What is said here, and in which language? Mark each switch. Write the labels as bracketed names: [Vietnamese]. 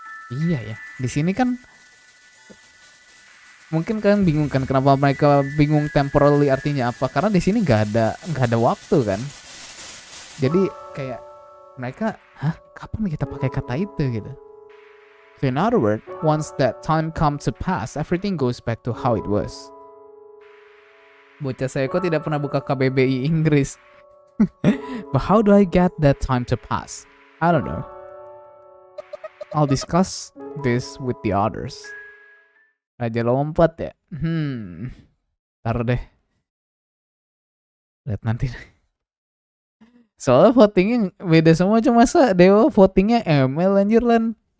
[Indonesian] Iya ya, di sini kan mungkin kalian bingung kan kenapa mereka bingung temporarily artinya apa? Karena di sini nggak ada waktu kan. Jadi kayak mereka, kapan kita pakai kata itu gitu? [English] So in other words, once that time comes to pass, everything goes back to how it was. [Indonesian] Bocah saya kok tidak pernah buka KBBI Inggris. [English] But how do I get that time to pass? I don't know. I'll discuss this with the others. [Indonesian] Raja lompat ya? Ntar deh. Lihat nanti. Soalnya votingnya beda semua, cuma masa Dewa votingnya ML anjir lan.